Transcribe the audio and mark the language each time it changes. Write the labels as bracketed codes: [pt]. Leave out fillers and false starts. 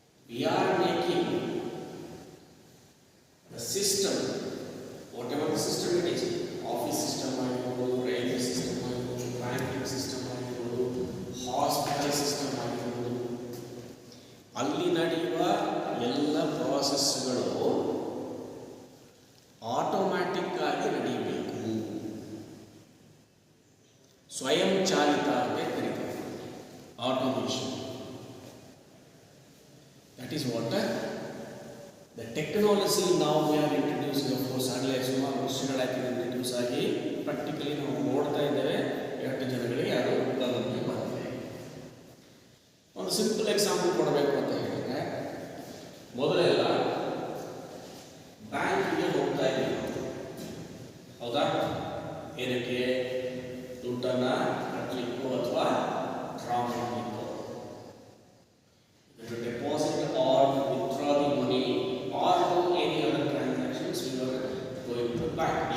[en] we are making the system, whatever the system it is, [kn] office system ಆಗಿರ್ಬೋದು, railway system ಆಗಿರ್ಬೋದು, banking system ಆಗಿರ್ಬೋದು, hospital system ಆಗಿರ್ಬೋದು, ಅಲ್ಲಿ ನಡೆಯುವ ಎಲ್ಲ ಪ್ರಾಸೆಸ್ಗಳು ಆಟೋಮ್ಯಾಟಿಕ್ ಆಗಿ ನಡೆಯಬೇಕು, ಸ್ವಯಂ ಚಾಲಿತ ಅಂತ ಕರೀತಾರೆ automation. [en] That is what the technology now we are introducing. Of course [kn] ಆಗಲೇ ಸುಮಾರು ವರ್ಷಗಳಾಗಿ ಇಂಟ್ರೊಡ್ಯೂಸ್ ಆಗಿ ಪ್ರಾಕ್ಟಿಕಲಿ ನಾವು ನೋಡ್ತಾ ಇದ್ದೇವೆ. ಎಷ್ಟು ಜನಗಳಿಗೆ ಅದು ಉಪಯೋಗಕ್ಕೆ ಬಂದಿದೆ. ಒಂದು ಸಿಂಪಲ್ ಎಕ್ಸಾಂಪಲ್ ಕೊಡಬೇಕು ಅಂತ ಹೇಳಿದ್ರೆ, ಮೊದಲೆಲ್ಲ ಬ್ಯಾಂಕಿಗೆ ಹೋಗ್ತಾ ಇದ್ದೀವಿ. ಹೌದಾ? ಏನಕ್ಕೆ? ದುಡ್ಡನ್ನ ಕಟ್ಟಲಿಕ್ಕೂ ಅಥವಾ ಡ್ರಾ ಮಾಡಲಿಕ್ಕೂ. [en] Deposit or withdraw the money or do any other transactions we are going to bank.